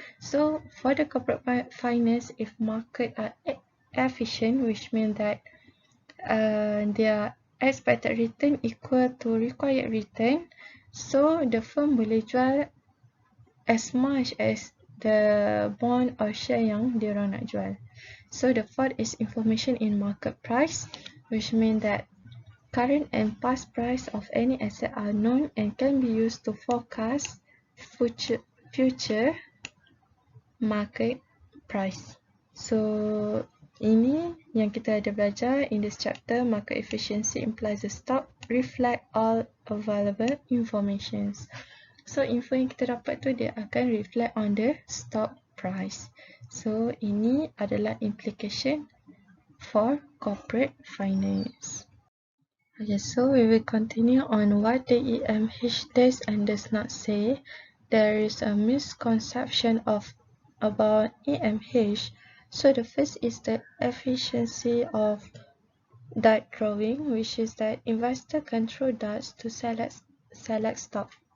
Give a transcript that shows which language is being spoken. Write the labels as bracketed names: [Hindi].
[English] So for the corporate finance, if market are efficient, which means that their expected return equal to required return, so the firm [Malay] boleh jual [English] as much as the bond or share [Malay] yang diorang nak jual. [English] So the fourth is information in market price, which means that current and past price of any asset are known and can be used to forecast future market price. [Malay] So ini yang kita ada belajar [English] in this chapter. Market efficiency implies the stock reflect all available informations. [Malay] So info yang kita dapat tu dia akan [English] reflect on the stock price. [Malay] So ini adalah implication for corporate finance. [English] Okay, so we will continue on what the EMH does and does not say. There is a misconception about EMH. So the first is the efficiency of dart drawing, which is that investor control darts to select stock.